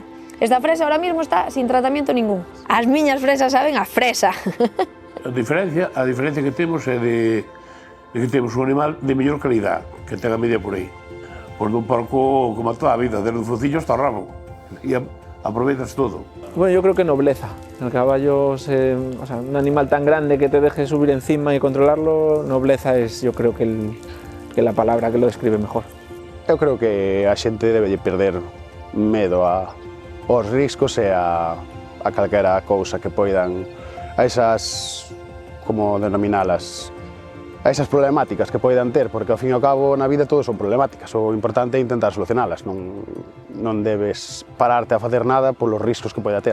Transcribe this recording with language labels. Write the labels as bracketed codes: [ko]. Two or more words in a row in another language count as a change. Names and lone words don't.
[es] Esta fresa ahora mismo está sin tratamiento ningún. [gl] As miñas fresas saben a fresa. A diferencia que temos é de que temos un animal de mellor calidad, que ten a media por aí. Pois dun porco como a toda a vida, desde o focillo hasta o rabo. E aproveitas todo. [es] Bueno, yo creo que nobleza. El caballo, o sea, un animal tan grande que te deje subir encima y controlarlo, nobleza es, yo creo que la palabra que lo describe mejor. [gl] Eu creo que a xente debe perder medo aos riscos e a calquera cousa que poidan, a esas, como denominalas, a esas problemáticas que poidan ter, porque ao fin e ao cabo na vida todos son problemáticas, o importante é intentar solucionalas, non debes pararte a facer nada polos riscos que poida ter.